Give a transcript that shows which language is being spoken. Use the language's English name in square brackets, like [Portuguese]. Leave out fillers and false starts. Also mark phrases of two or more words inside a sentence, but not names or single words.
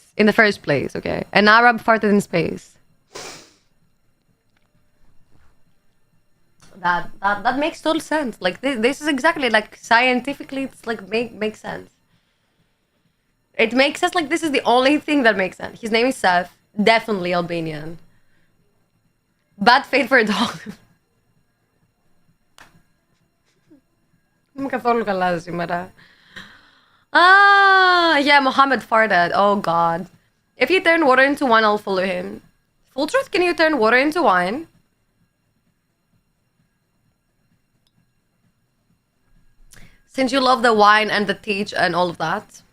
[English] In the first place, okay? An Arab farted in space. That makes total sense. Like this is exactly like scientifically, it's like makes sense. It makes sense. Like this is the only thing that makes sense. His name is Seth. Definitely Albanian. Bad fate for a dog. [Greek] Είμαι καθόλου καλά σήμερα. [English] Yeah, Muhammad farted. Oh God. If you turn water into wine, I'll follow him. Full truth, can you turn water into wine? Since you love the wine and the teach and all of that.